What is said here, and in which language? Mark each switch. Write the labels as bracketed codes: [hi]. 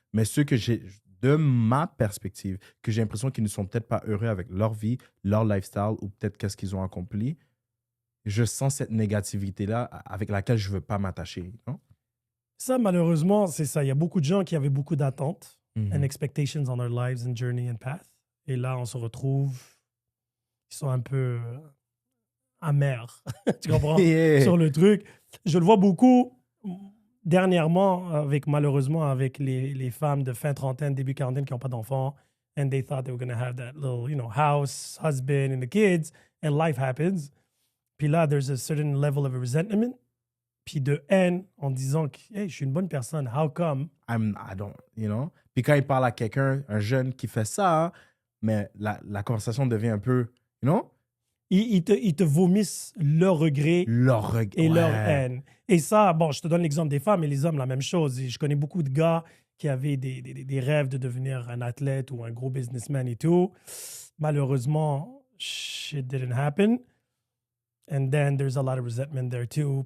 [fr] Mais ceux que j'ai, de ma perspective, que j'ai l'impression qu'ils ne sont peut-être pas heureux avec leur vie, leur lifestyle ou peut-être qu'est-ce qu'ils ont accompli, je sens cette négativité-là avec laquelle je veux pas m'attacher. Non? Ça, malheureusement, c'est ça. Il y a beaucoup de gens qui avaient beaucoup d'attentes Mhm. [en] and expectations on their lives and journey and path. [fr] Et là, on se retrouve, ils sont un peu amers. Tu comprends? [en] Yeah. [fr] Sur le truc. Je le vois beaucoup dernièrement, malheureusement, avec les femmes de fin trentaine, début quarantaine qui n'ont pas d'enfants. [en] And they thought they were going to have that little, house, husband, and the kids. And life happens. Puis là, there's a certain level of resentment. [fr] Puis de haine en disant que hey, je suis une bonne personne. [en] How come? I don't, you know. [fr] Puis quand il parle à quelqu'un, un jeune qui fait ça, mais la conversation devient un peu, you know, Ils te vomissent leur regret leur et leur ouais. haine. Et ça, bon, je te donne l'exemple des femmes et les hommes, la même chose. Et je connais beaucoup de gars qui avaient des rêves de devenir un athlète ou un gros businessman et tout. [en] Malheureusement, shit didn't happen. And then there's a lot of resentment there too.